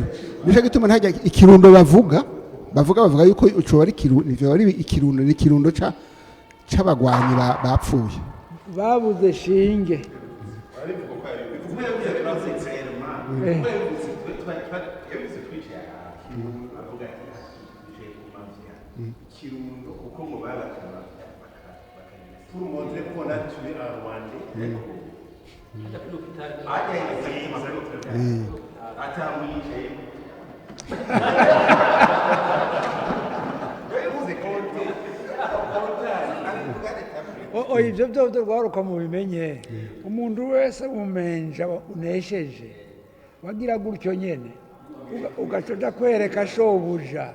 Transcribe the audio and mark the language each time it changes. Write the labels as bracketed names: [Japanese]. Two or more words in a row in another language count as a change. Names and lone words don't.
[Rundi] Nico gituma ntajya Ikirundo bavuga yuko uco ari Ikirundo ni Ikirundo c'abagwanyi bapfuye babuze Shinge. Kirundo kuko ngo baratuma [French] pour montrer qu'on a tué un Rwandais. [Rundi] Ibyo byo rwaruka mu bimenye umuntu wese umenja unesheje wagira gutyo nyene ugacoja kwereka shobuja